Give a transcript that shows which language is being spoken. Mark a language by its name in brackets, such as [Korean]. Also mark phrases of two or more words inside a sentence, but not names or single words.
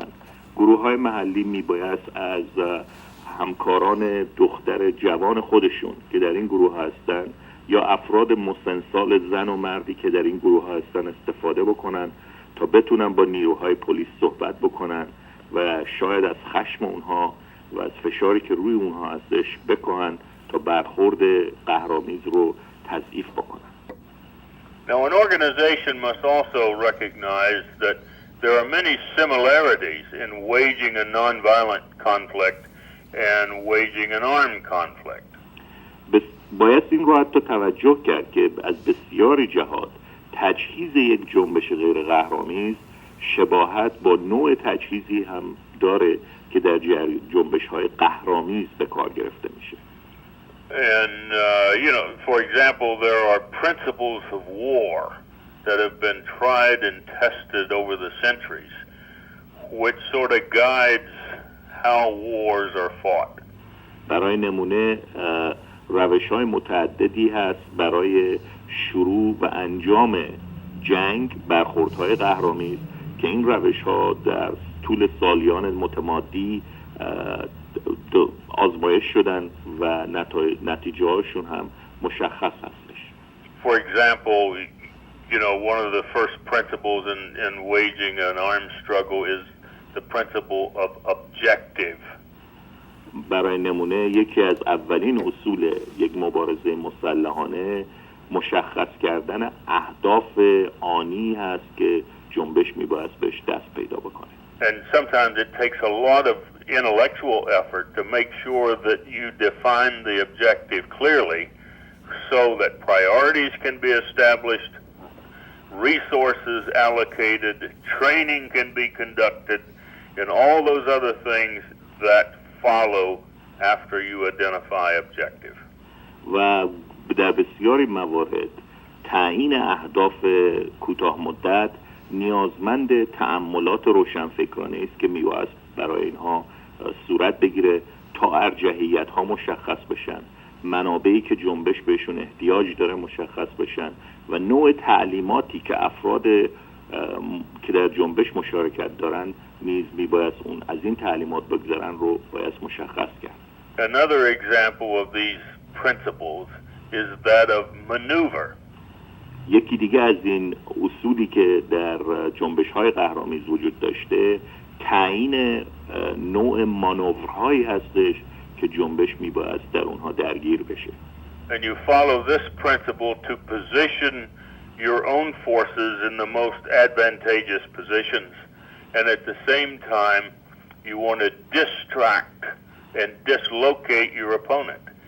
[Persian] گروه‌های محلی میبایست از همکاران دختر جوان خودشون که در این گروه هستن یا افراد مسنسال زن و مردی که در این گروه هستن استفاده بکنن تا بتونن با نیروهای پلیس صحبت بکنن و شاید از خشم اونها و از فشاری که روی اونها هستش بکنن تا برخورد قهرآمیز رو تضعیف بکنن. [English] Now, an organization must also recognize that there are many similarities in waging a nonviolent conflict and waging an armed conflict. [Persian] باید این رو حتی توجه کرد که از بسیاری جهات تجهیز یک جنبش غیر قهرآمیز شباهت با نوع تجهیزی هم داره که در جنبش‌های قهرآمیز به کار گرفته میشه. [English] And, for example, there are principles of war that have been tried and tested over the centuries, which sort of guides how wars are fought. [Persian] برای نمونه روش‌های متعددی هست برای شروع و انجام جنگ، برخوردهای قهرآمیز که این روش‌ها در طول سالیان متمادی آزمایش شدن و نتیجه هاشون هم مشخص هستش. [English] For example, one of the first principles in waging an armed struggle is the principle of objective. [Persian] برای نمونه یکی از اولین اصول یک مبارزه مسلحانه مشخص کردن اهداف آنی هست که جنبش میباید بهش دست پیدا بکنه. [English] And sometimes it takes a lot of intellectual effort to make sure that you define the objective clearly so that priorities can be established, resources allocated, training can be conducted, and all those other things that follow after you identify objective. [Persian] و در بسیاری موارد تعیین اهداف کوتاه مدت نیازمند تأملات روشنفکرانه است که برای اینها صورت بگیره تا ارجحیت ها مشخص بشن، منابعی که جنبش بهشون احتیاج داره مشخص بشن و نوع تعلیماتی که افراد که در جنبش مشارکت دارن نیز میباید اون از این تعلیمات بگذارن رو باید مشخص کرد. [English] Another example of these principles is that of maneuver. [Persian] یکی دیگه از این اصولی که در جنبش های قهرآمیز وجود داشته تعیین نوع مانورهایی هستش که جنبش میباید در اونها درگیر بشه. [English] And you follow this principle to position your own forces in the most advantageous positions, and at the same time you want to distract and dislocate your opponent.